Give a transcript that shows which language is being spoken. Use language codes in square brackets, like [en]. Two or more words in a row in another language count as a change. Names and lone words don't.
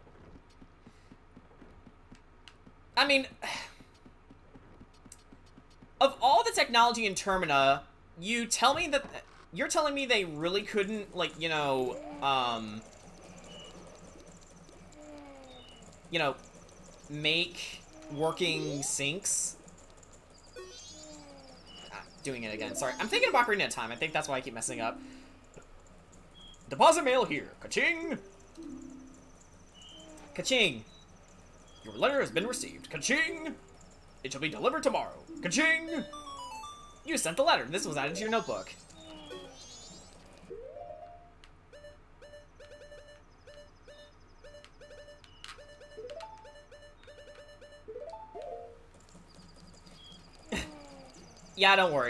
[en] I mean, of all the technology in Termina, you're telling me they really couldn't, like, make working sinks? Doing it again. Sorry. I'm thinking of Ocarina of Time. I think that's why I keep messing up. Deposit mail here. Ka-ching! Ka-ching! Your letter has been received. Ka-ching! It shall be delivered tomorrow. Ka-ching! You sent the letter. This was added to your notebook. Yeah, don't worry.